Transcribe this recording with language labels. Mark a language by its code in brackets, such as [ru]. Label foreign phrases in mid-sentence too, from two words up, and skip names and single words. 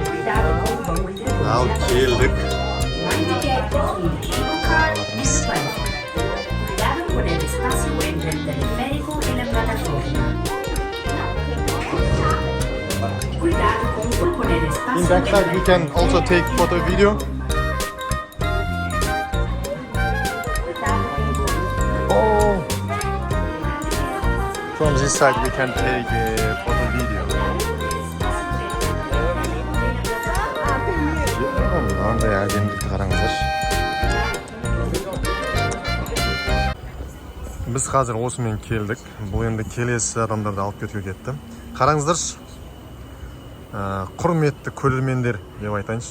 [kk] Ал келдік. [en] In backside we can also take photo video. Oh. From this side we can take photo video. [kk] Мынандай әдемілікті қараңыздар. Біз қазір осымен келдік. Бұл енді келесі адамдарды алып кетуге кетті. Қараңыздаршы. Құрметті көрермендер деп айтайыншы.